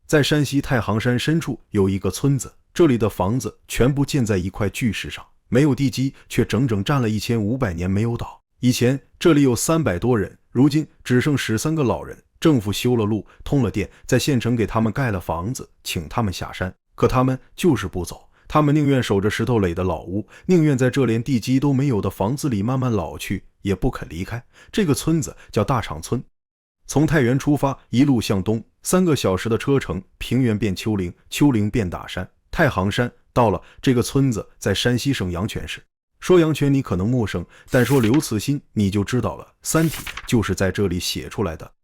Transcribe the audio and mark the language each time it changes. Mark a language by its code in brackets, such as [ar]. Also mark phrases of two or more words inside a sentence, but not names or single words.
[zh] 在山西太行山深處有一個村子，這裡的房子全部建在一塊巨石上，沒有地基，卻整整站了1500年沒有倒。以前這裡有300多人，如今只剩13個老人。政府修了路，通了電，在縣城給他們蓋了房子，請他們下山，可他們就是不走。他們寧願守着石頭壘的老屋，寧願在這連地基都沒有的房子裡慢慢老去，也不肯離開。這個村子叫大場村。從太原出發，一路向東，3個小時的車程，平原變丘陵，丘陵變大山，太行山到了。這個村子在山西省陽泉市。說陽泉你可能陌生，但說劉慈欣你就知道了，《三體》就是在這裡寫出來的。